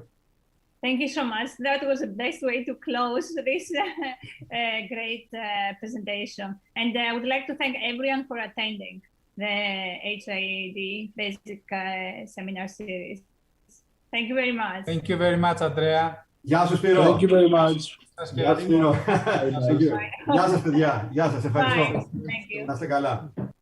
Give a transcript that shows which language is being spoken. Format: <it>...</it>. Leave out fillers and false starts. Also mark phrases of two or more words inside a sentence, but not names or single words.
<en>Thank you so much. That was the best way to close this great presentation. And I would like to thank everyone for attending the HIAAD Basic Seminar Series. Thank you very much. Thank you very much, Andrea.</en> <el>Γεια σας, Σπύρο.</el> <en>Thank you very much.</en> <el>Γεια σας, Σπύρο. Γεια σας, παιδιά. Γεια σας, ευχαριστώ.</el> <en>Bye. Thank you.</en> <el>Να είστε καλά.</el>